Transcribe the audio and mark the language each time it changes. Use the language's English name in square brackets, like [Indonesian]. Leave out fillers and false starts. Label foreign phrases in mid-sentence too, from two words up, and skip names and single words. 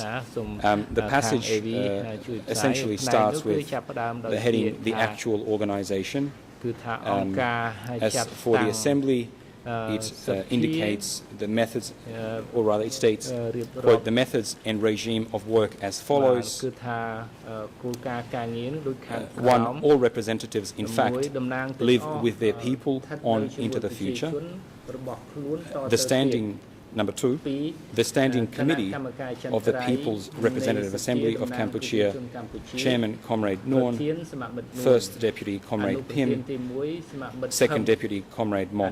[English] The passage essentially starts with the heading, the actual organization. As for the Assembly, it indicates the methods, or rather it states, quote, the methods and regime of work as follows. [Khmer] គឺថាគោលការណ៍ការងារនោះដូចខាងក្រោម [English] 1. All representatives, in fact, live with their people on into the future. The standing, number 2, the Standing Committee of the People's Representative Assembly of Kampuchea, Chairman Comrade Norn, First Deputy Comrade Pim, Second Deputy Comrade Mok.